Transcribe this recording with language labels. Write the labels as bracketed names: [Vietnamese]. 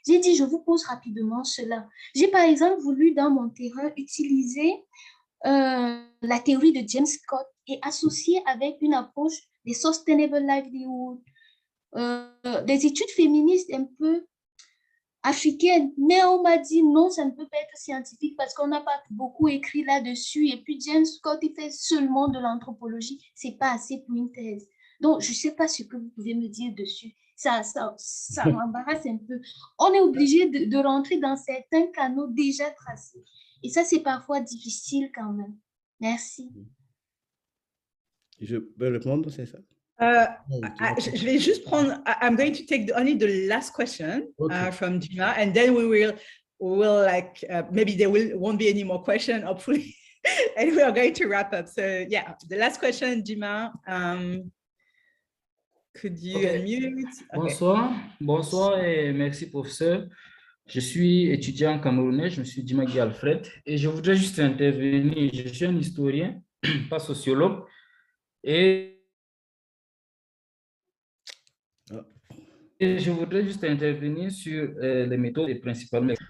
[French] J'ai dit, je vous pose rapidement cela. J'ai par exemple voulu dans mon terrain utiliser la théorie de James Scott et associer avec une approche des sustainable livelihood, des études féministes un peu africaine, mais on m'a dit non, ça ne peut pas être scientifique parce qu'on n'a pas beaucoup écrit là-dessus, et puis James Scott, il fait seulement de l'anthropologie, c'est pas assez pour une thèse. Donc, je ne sais pas ce que vous pouvez me dire dessus. Ça m'embarrasse un peu. On est obligé de rentrer dans certains canaux déjà tracés. Et ça, c'est parfois difficile quand même. Merci. Je peux répondre, c'est ça? Je vais juste prendre, [English] I'm going to take only the last question from Dima, and then we will like, maybe there won't be any more questions, hopefully, and we are going to wrap up. So yeah, the last question, Dima, could you unmute? Okay. [French] Bonsoir et merci professeur. Je suis étudiant camerounais, je me suis Dima Guy Alfred, et je voudrais juste intervenir. Je suis un historien, pas sociologue, et je voudrais juste intervenir sur les méthodes et principalement.